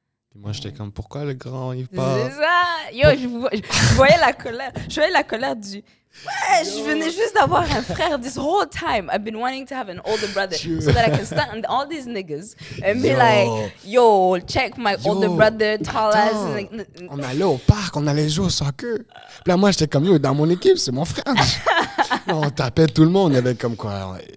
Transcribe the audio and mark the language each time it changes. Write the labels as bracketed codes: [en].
[fr] Puis moi, j'étais comme, pourquoi le grand, il part? C'est ça! Yo, je voyais la colère. Je voyais la colère du... Ouais, je venais juste d'avoir un frère. [en] This whole time, I've been wanting to have an older brother so that I can stand all these niggas and be like, yo, check my older brother, tall ass. [fr] On allait au parc, on allait jouer au soccer. Puis là, moi, j'étais comme, yo, dans mon équipe, c'est mon frère. Non, on tapait tout le monde. Il y avait comme quoi.